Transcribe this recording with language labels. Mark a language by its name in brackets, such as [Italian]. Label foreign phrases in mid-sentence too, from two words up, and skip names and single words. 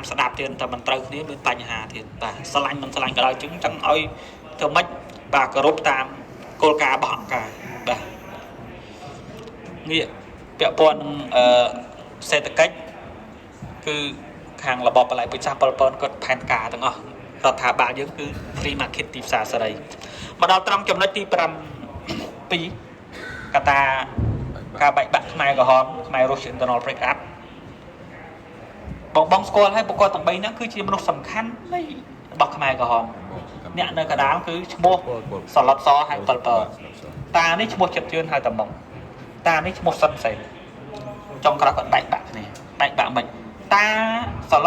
[Khmer] ស្ដាប់ទៀតតែមិនត្រូវគ្នាមានបញ្ហាទៀតបាទស្រឡាញ់មិនស្រឡាញ់ក៏ដោយចឹងចង់ឲ្យធ្វើម៉េចបាទគោរពតាមគោលការណ៍របស់អង្គការបាទនេះពាក់ព័ន្ធនឹងសេដ្ឋកិច្ចគឺខាងរបបបល័យពុជសាសប៉ុលពតគាត់ផែនការទាំងអស់រដ្ឋាភិបាលយើងគឺ [English] free market [Khmer] ទីផ្សារសេរីមកដល់ត្រង់ចំណុចទី 7កត្តាការបែកបាក់ខ្មែរក្រហមខ្មែររុស្ស៊ី [English] internal break up [Khmer] បងស្គាល់ហើយបុគ្គលទាំង3ហ្នឹងគឺជាមនុស្សសំខាន់នៃរបស់ខ្មែរក្រហមអ្នកនៅកណ្ដាលគឺឈ្មោះសឡុ តសហៅប៉ុលពតតានេះឈ្មោះចិត្តជឿនហៅតាម៉ុងតានេះឈ្មោះសុនសេនចុងក្រោយគាត់បែកបាក់គ្នាបែកបាក់មិនតាសឡុត